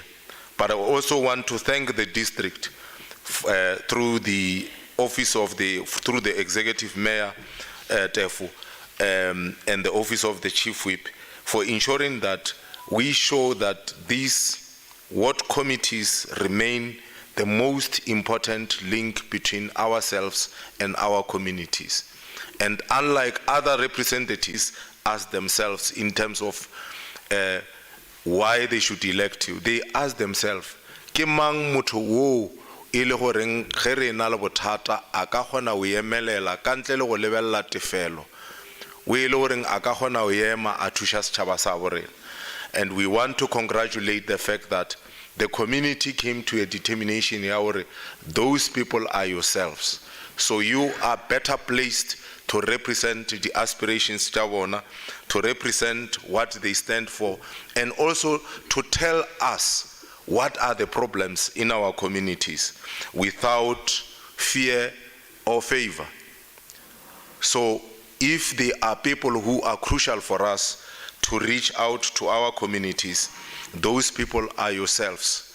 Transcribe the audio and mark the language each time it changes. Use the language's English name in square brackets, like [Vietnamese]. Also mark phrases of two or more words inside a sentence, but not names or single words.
[English] But I also want to thank the district through the office of through the executive mayor Teffo and the office of the chief whip for ensuring that we show that these ward committees remain the most important link between ourselves and our communities. And unlike other representatives as themselves in terms of why they should elect you, they ask themselves, [Northern Sotho] ke mang motho wo e le goreng ge re na le bothata a ka kgona go emelela ka ntle le go lebella tefelo, wo e le goreng a ka kgona go ema a thuša setšhaba sa borena. [English] And we want to congratulate the fact that the community came to a determination [Northern Sotho] ya gore [English] those people are yourselves. So you are better placed to represent the aspirations [Northern Sotho] tša bona, [English] to represent what they stand for, and also to tell us what are the problems in our communities without fear or favor. So if there are people who are crucial for us to reach out to our communities, those people are yourselves.